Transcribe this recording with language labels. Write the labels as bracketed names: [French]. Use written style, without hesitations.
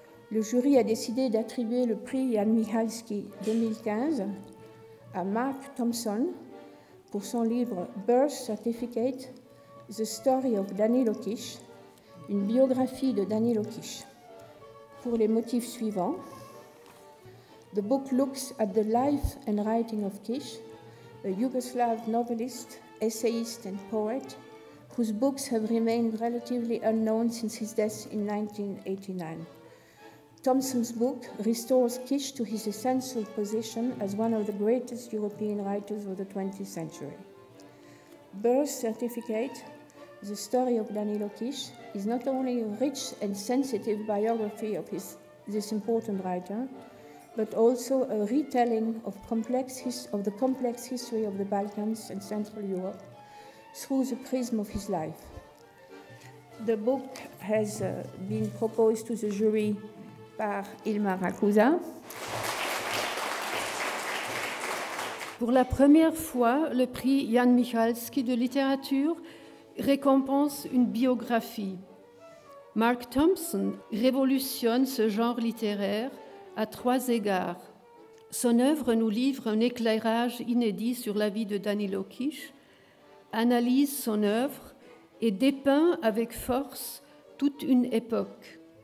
[French] Le jury a décidé d'attribuer le prix Jan Michalski 2015 à Mark Thompson pour son livre Birth Certificate, The Story of Danilo Kish, une biographie de Danilo Kish. Pour les motifs suivants, [English] the book looks at the life and writing of Kish, a Yugoslav novelist, essayist and poet, whose books have remained relatively unknown since his death in 1989. Thompson's book restores Kish to his essential position as one of the greatest European writers of the 20th century. Birth Certificate, The Story of Danilo Kish, is not only a rich and sensitive biography of this important writer, but also a retelling of the complex history of the Balkans and Central Europe through the prism of his life. The book has been proposed to the jury par Ilmar Rakusa. [French] Pour la première fois, le prix Jan Michalski de littérature récompense une biographie. Mark Thompson révolutionne ce genre littéraire à 3 égards. Son œuvre nous livre un éclairage inédit sur la vie de Danilo Kish, analyse son œuvre et dépeint avec force toute une époque.